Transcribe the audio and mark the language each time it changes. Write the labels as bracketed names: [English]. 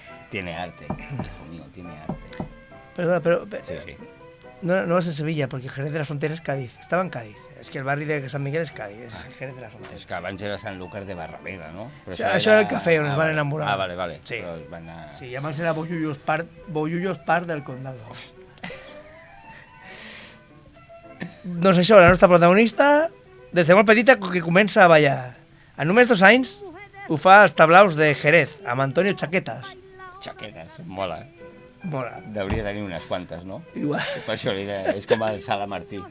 [Spanish] Tiene arte, hijo mío, tiene arte. [Catalan] Perdona, però Sí. no vas en Sevilla, perquè Jerez de la Frontera és Cádiz. Estava en Cádiz. És que el barri de Sant Miguel és Cádiz, és Jerez de la Frontera. És que abans era Sant Lucas de Barrameda, no? Però Això era el cafè on es van enamorar. Ah, vale. Sí. Però es van a... Sí, llavors era Bollullos Park del Condado. Doncs això, la nostra protagonista, des de molt petita que comença a ballar. A només 2 anys ho fa als tablaus de Jerez, amb Antonio Chaquetas. Xaquetes, mola. Mola. Hauria de tenir unes quantes, no? Igual. Per això és com el Sala Martí, no?